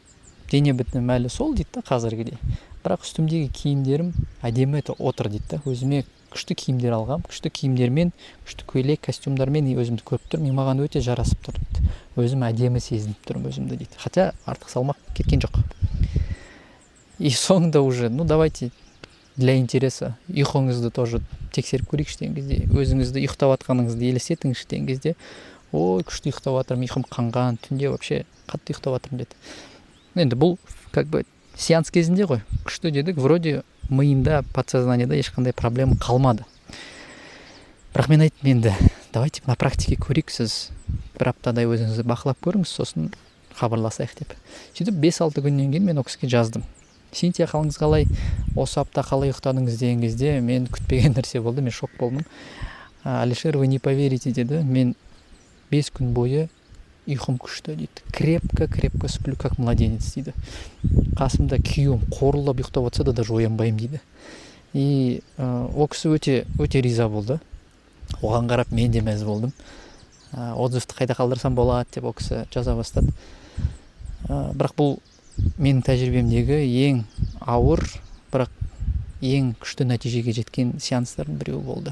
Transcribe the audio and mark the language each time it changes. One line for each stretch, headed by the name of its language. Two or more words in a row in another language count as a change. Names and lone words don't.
Kazakh: Дене бітімім әлі сол дейді қазіргідей. Бірақ үстімдегі киімдерім әдемі отыр дейді. Өзіме күшті киімдер алғам. Күшті киімдермен, күшті көйлек, костюмдармен өзімді көріп тұрмын. Маған өте жарасып тұр дейді. Өзім әдемі сезініп тұрмын өзімді дейді. Хотя артық салмақ кеткен жоқ. И соңында уже,
Russian: давайте для интереса
Kazakh: ұйқыңызды тоже тексеріп көрейікші деген кезде, өзіңізді ұйықтап жатқаныңызды елестетіңізші деген кезде, ой, күшті ұйықтап жатырмын, ұйқым қанған, түнде вообще қатты ұйықтап жатырмын деді. Енді бұл
Russian: как бы
Kazakh: сеанс кезінде ғой, күшті дедік, вроде миында, подсознаниеда ешқандай проблема қалмады. Бірақ мен айттым, енді
Russian: давайте на практике
Kazakh: көрейік, сіз бір аптадай өзіңізді бақылап көріңіз, сосын хабарласайық деп. Сөйтіп 5-6 күннен кейін мен ол кісіге жаздым. Синтия, қалыңыз қалай, осы апта қалай ұйықтадыңыз деген кезде мен күтпеген нәрсе болды, мен шок болдым. Алишер,
Russian: вы не поверите
Kazakh: деді, мен 5 күн бойы ұйқым күшті дейді.
Russian: Крепко сплю, как младенец дейді.
Kazakh: Қасымда күйеуім қорылдап ұйықтап отырса да даже оянбаймын дейді. И ол кісі өте риза болды. Оған қарап мен де мәз болдым. Отзывты қайда қалдырсам болады деп ол кісі жаза бастады. Бірақ бұл менің тәжірибемдегі ең ауыр, бірақ ең күшті нәтижеге жеткен сеанстардың біреуі болды.